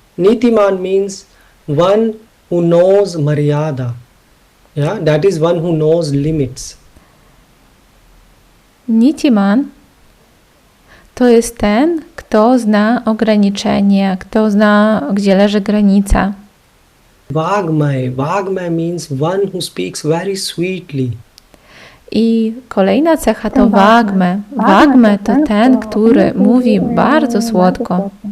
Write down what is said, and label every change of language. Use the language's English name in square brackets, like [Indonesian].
[English] Nitiman means one who knows Maryada. Yeah, that is one who knows limits. [Polish] Nitiman to jest ten, kto zna ograniczenie, kto zna, gdzie leży granica. [English] Vagmay. Vagmay means one who speaks very sweetly. [Polish] I kolejna cecha to Vagme. Vagme to ten, który mówi bardzo słodko.